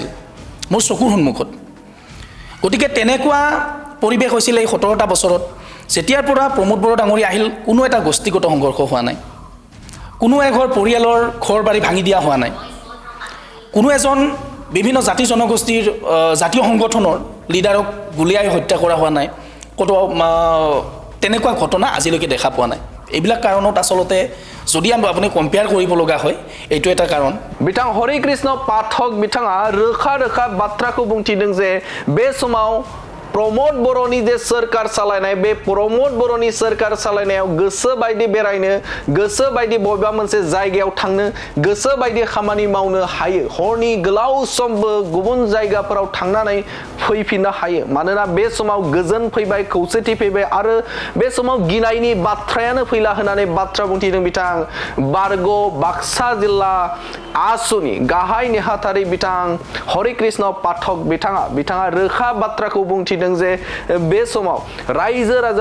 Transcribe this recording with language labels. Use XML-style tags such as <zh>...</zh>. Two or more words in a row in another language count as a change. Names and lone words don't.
<as>মোৰ চকুৰ সন্মুখত গতিকে তেনেকুৱা পৰিবেশ হৈছিল এই 17টা বছৰত যেতিয়াৰ পৰা প্ৰমোদ বড় ডাঙৰি আহিল কোনো এটা গোষ্ঠীগত সংঘৰ্ষ হোৱা নাই কোনো এঘৰ পৰিয়ালৰ ঘৰ বাৰী ভাঙি দিয়া হোৱা নাই কোনো এজন বিভিন্ন জাতি জনগোষ্ঠীৰ জাতীয় সংগঠনৰ লিডাৰক গুলিয়াই হত্যা কৰা হোৱা নাই কত তেনেকুৱা ঘটনা আজিলৈকে দেখা পোৱা নাই এইবিলাক কাৰণত আসলতে যদি আপুনি কম্পেয়াৰ কৰিব লগা হয় এইটো এটা কাৰণ</as> <brx>बिथां हरि कृष्ण पाठक बिथाङा रोखा बाथ्राखौ बुंथिदों जे बे समाव प्रमोद बर'नि जे सरकार सालायनाय बे प्रमोद बर'नि सरकार सालायनायाव गोसो बायदि बेरायनो गोसो बायदि बबेबा मोनसे जायगायाव थांनो गोसो बायदि खामानि मावनो हायो हरनि गोलाव समबो गुबुन जायगाफोराव थांनानै फैफिननो हायो मानोना बे समाव गोजोन फैबाय खौसेथि फैबाय आरो बे समाव गिनायनि बाथ्रायानो फैला होननानै बाथ्रा बुंथिदों बिथां बार'ख बाक्सा जिल्ला आसुनि गाहाय नेहाथारि बिथां हरि कृष्ण पाठक बिथाङा रोखा बाथ्राखौ बुंथिदों जे बे समाव रायजो</brx>